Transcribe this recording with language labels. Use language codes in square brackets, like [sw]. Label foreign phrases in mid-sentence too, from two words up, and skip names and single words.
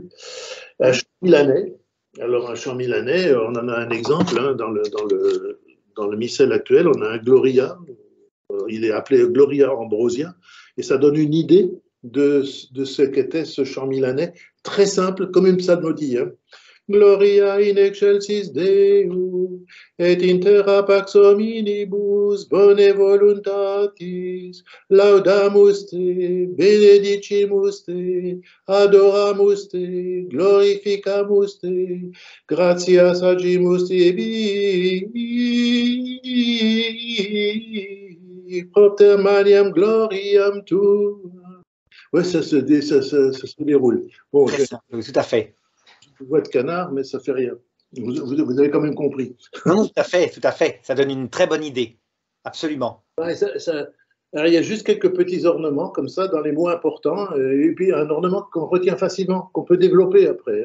[fr] Un chant milanais. Alors un chant milanais, on en a un exemple hein, dans le missel actuel, on a un Gloria. Il est appelé Gloria Ambrosia, et ça donne une idée de ce qu'était ce chant milanais, très simple, comme une psalmodie. Hein. [la] Gloria in excelsis Deo, et in terra pax hominibus, bone voluntatis, laudamus te, benedicimus te, adoramus te, glorificamus te, gratias agimus tibi, propter maniam gloriam tua. [fr] Oui, ça se déroule. Bon, oui, tout à fait. Voix de canard, mais ça fait rien. Vous avez quand même compris. Non, tout à fait, tout à fait. Ça donne une très bonne idée. Absolument. Ouais, alors, il y a juste quelques petits ornements comme ça dans les mots importants, et puis un ornement qu'on retient facilement, qu'on peut développer après.